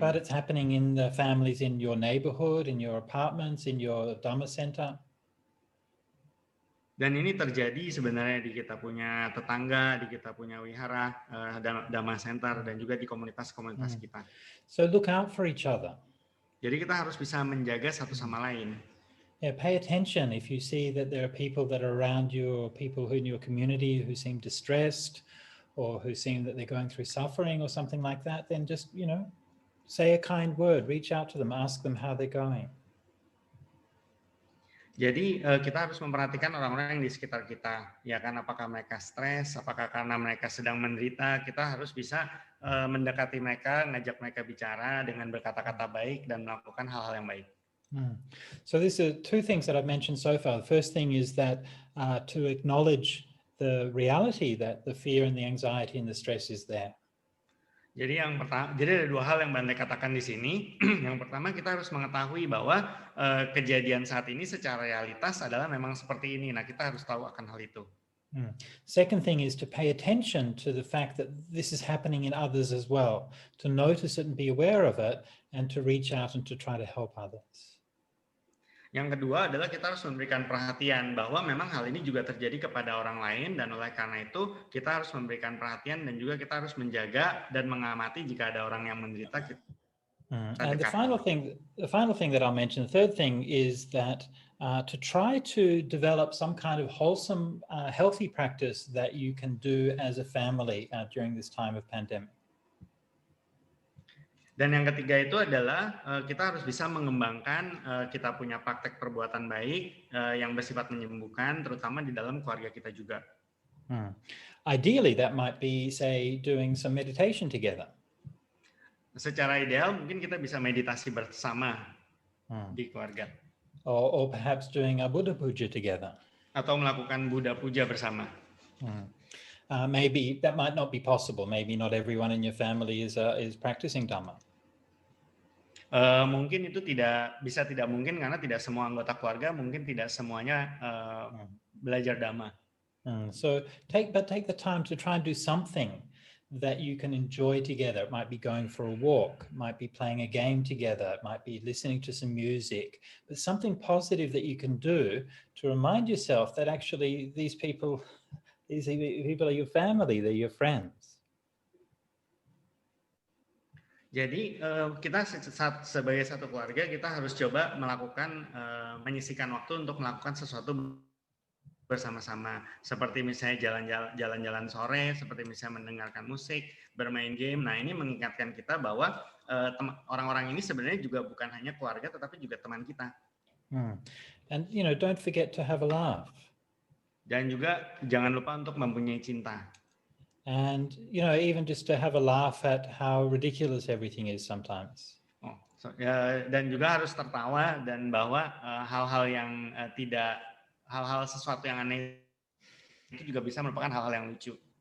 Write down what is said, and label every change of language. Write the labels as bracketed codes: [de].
[en] But it's happening in the families in your neighborhood, in your apartments, in your Dhamma center. [id] Dan ini terjadi sebenarnya di kita punya tetangga, di kita punya wihara, Dhamma center, dan juga di komunitas-komunitas kita. [en] So look out for each other. [id] Jadi kita harus bisa menjaga satu sama lain. [en] Yeah, pay attention if you see that there are people that are around you or people in your community who seem distressed or who seem that they're going through suffering or something like that, then just, say a kind word, reach out to them, ask them how they're going. [id] Jadi kita harus memperhatikan orang-orang yang di sekitar kita, ya kan, apakah mereka stres, apakah karena mereka sedang menderita, kita harus bisa mendekati mereka, ngajak mereka bicara dengan berkata-kata baik dan melakukan hal-hal yang baik. [en] So these are two things that I've mentioned so far. The first thing is that to acknowledge the reality that the fear and the anxiety and the stress is there. [id] Jadi ada dua hal yang Bante katakan di sini. Yang pertama, kita harus mengetahui bahwa kejadian saat ini secara realitas adalah memang seperti ini. Nah, kita harus tahu akan hal itu. [en] Second thing is to pay attention to the fact that this is happening in others as well, to notice it and be aware of it, and to reach out and to try to help others. [id] Yang kedua adalah kita harus memberikan perhatian bahwa memang hal ini juga terjadi kepada orang lain, dan oleh karena itu kita harus memberikan perhatian dan juga kita harus menjaga dan mengamati jika ada orang yang menderita. [en] And the final thing that I'll mention, the third thing is that to try to develop some kind of wholesome, healthy practice that you can do as a family during this time of pandemic. [id] Dan yang ketiga itu adalah kita harus bisa mengembangkan kita punya praktek perbuatan baik yang bersifat menyembuhkan, terutama di dalam keluarga kita juga. [en] Ideally, that might be, say, doing some meditation together. [id] Secara ideal, mungkin kita bisa meditasi bersama di keluarga. [en] Or perhaps doing a Buddha puja together. [id] Atau melakukan Buddha puja bersama. [en] Maybe that might not be possible. Maybe not everyone in your family is practicing Dhamma. [id] Mungkin itu tidak mungkin karena tidak semua anggota keluarga mungkin tidak semuanya belajar Dhamma. [en] So take the time to try and do something that you can enjoy together. It might be going for a walk, it might be playing a game together, it might be listening to some music, but something positive that you can do to remind yourself that actually these people are your family, they're your friends. [id] Jadi kita sebagai satu keluarga kita harus coba melakukan menyisihkan waktu untuk melakukan sesuatu bersama-sama, seperti misalnya jalan-jalan sore, seperti misalnya mendengarkan musik, bermain game. Nah, ini mengingatkan kita bahwa orang-orang ini sebenarnya juga bukan hanya keluarga tetapi juga teman kita. [en] And don't forget to have a laugh. [id] Dan juga jangan lupa untuk mempunyai cinta. [en] And even just to have a laugh at how ridiculous everything is sometimes. [id] Dan juga harus tertawa dan bahwa hal-hal yang hal-hal sesuatu yang aneh itu juga bisa merupakan hal-hal yang lucu.